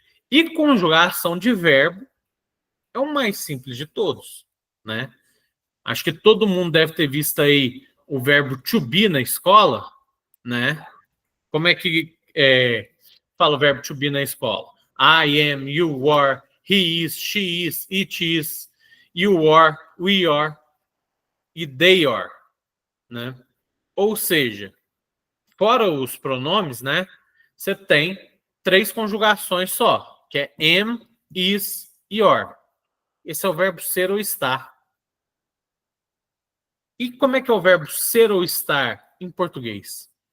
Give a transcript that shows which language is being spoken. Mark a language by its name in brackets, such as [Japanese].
[Portuguese] E conjugação de verbo é o mais simples de todos, né? Acho que todo mundo deve ter visto aí o verbo to be na escola, né? Como é que fala o verbo to be na escola? [English] I am, you are, he is, she is, it is, you are, we are e they are, né? [Portuguese] Ou seja, fora os pronomes, né? Você tem 3 conjugações só, que é am, is e are. Esse é o verbo ser ou estar. E como é que é o verbo ser ou estar em português?